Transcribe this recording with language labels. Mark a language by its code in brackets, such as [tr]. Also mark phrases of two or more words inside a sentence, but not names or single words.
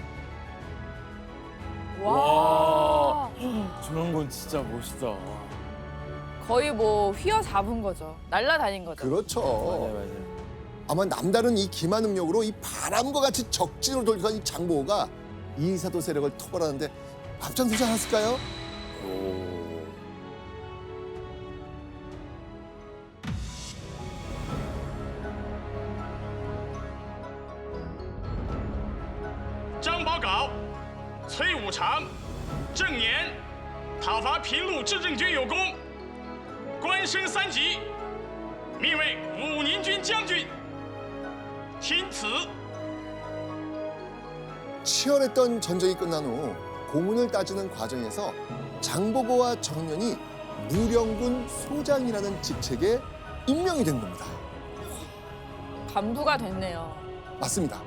[ko] 와. 주명군 진짜 멋있다. 거의 뭐 휘어잡은 거죠. 날라다닌 거죠. 그렇죠. 맞아요. 아마 남다른 이 기마 능력으로 이 바람과 같이 적진으로 돌격한 이 장보고가 이사도 세력을 토벌하는데 앞장서지 않았을까요? 오. [zh] 张保杲、崔武长、郑年讨伐平陆至正军有功，官升3级，命为武宁军将军。听此。 [ko] 치열했던 전쟁이 끝난 후 고문을 따지는 과정에서 장보고와 정년이 무령군 소장이라는 직책에 임명이 된 겁니다. 간부가 됐네요. 맞습니다.